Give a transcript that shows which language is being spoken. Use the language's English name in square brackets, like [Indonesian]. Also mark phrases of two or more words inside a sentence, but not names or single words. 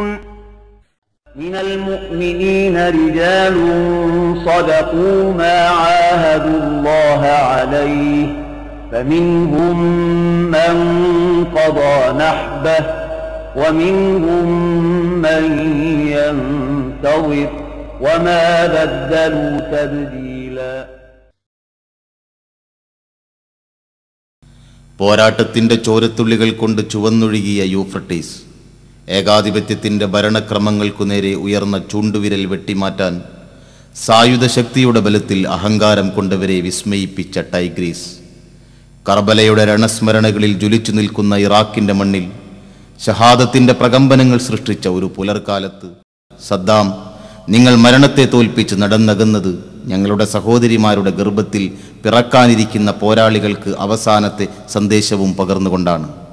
[Arabic] من المؤمنين رجال صدقوا ما عاهدوا الله عليه فمنهم من قضى نحبه ومنهم من ينتظر وما بدلوا تبديلا. [Malayalam] പോരാട്ടത്തിൻ്റെ ചോരത്തുള്ളികൾ കൊണ്ട് ചുവന്നൊഴുകിയ യൂഫ്രട്ടീസ്, ഏകാധിപത്യത്തിൻ്റെ ഭരണക്രമങ്ങൾക്കു നേരെ ഉയർന്ന ചൂണ്ടുവിരൽ വെട്ടിമാറ്റാൻ സായുധ ശക്തിയുടെ ബലത്തിൽ അഹങ്കാരം കൊണ്ടവരെ വിസ്മയിപ്പിച്ച ടൈഗ്രീസ്, കർബലയുടെ രണസ്മരണകളിൽ ജ്വലിച്ചു നിൽക്കുന്ന ഇറാഖിൻ്റെ മണ്ണിൽ ഷഹാദത്തിൻ്റെ പ്രകമ്പനങ്ങൾ സൃഷ്ടിച്ച ഒരു പുലർക്കാലത്ത് സദ്ദാം, നിങ്ങൾ മരണത്തെ തോൽപ്പിച്ച് നടന്നകന്നത് ഞങ്ങളുടെ സഹോദരിമാരുടെ ഗർഭത്തിൽ പിറക്കാനിരിക്കുന്ന പോരാളികൾക്ക് അവസാനത്തെ സന്ദേശവും പകർന്നുകൊണ്ടാണ്.